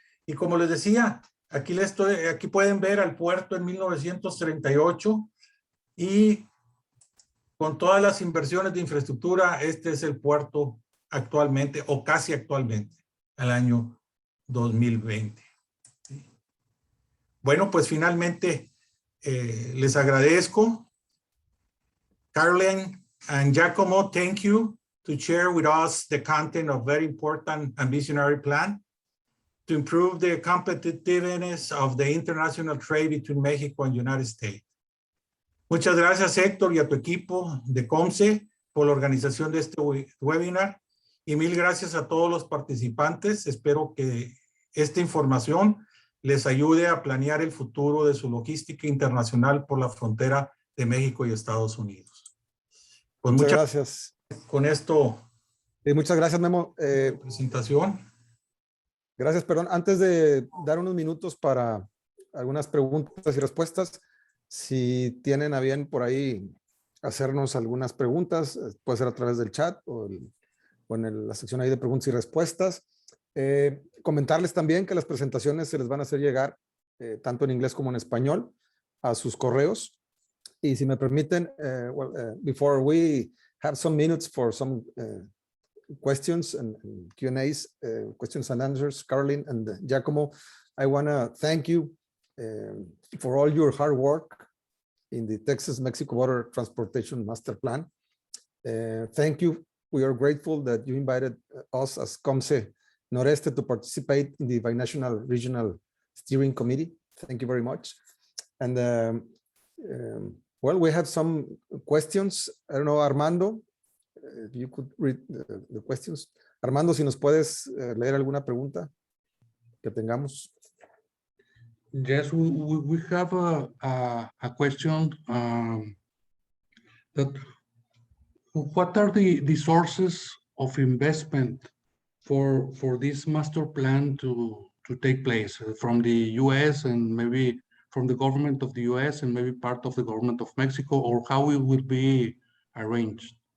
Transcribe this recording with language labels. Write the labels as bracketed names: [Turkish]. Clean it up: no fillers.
[Spanish] Y como les decía, aquí pueden ver al puerto en 1938 y con todas las inversiones de infraestructura, este es el puerto actualmente o casi actualmente al año 2020. Bueno, pues finalmente les agradezco. [English] Caroline and Giacomo, thank you to share with us the content of very important and visionary plan to improve the competitiveness of the international trade between Mexico and United States. [Spanish] Muchas gracias, Héctor, y a tu equipo de COMCE por la organización de este webinar. Y mil gracias a todos los participantes. Espero que esta información les ayude a planear el futuro de su logística internacional por la frontera de México y Estados Unidos. Pues muchas gracias. Con esto. Y muchas gracias, Memo. Presentación. Gracias, perdón. Antes de dar unos minutos para algunas preguntas y respuestas, si tienen a bien por ahí hacernos algunas preguntas, puede ser a través del chat o en la sección ahí de preguntas y respuestas. Comentarles también que las presentaciones se les van a hacer llegar tanto en inglés como en español a sus correos. Y si me permiten, [English] before we have some minutes for some questions and Q&As, questions and answers, Caroline and Giacomo, I want to thank you for all your hard work in the Texas-Mexico Border Transportation Master Plan. Thank you. We are grateful that you invited us as COMCE Noreste to participate in the Binational Regional Steering Committee. Thank you very much. And well, we have some questions. I don't know, Armando, if you could read the questions. [Spanish] Armando, si nos puedes leer alguna pregunta que tengamos. [English] Yes, we have a question that what are the sources of investment for this master plan to take place from the US and maybe from the government of the US and maybe part of the government of Mexico, or how it will be arranged?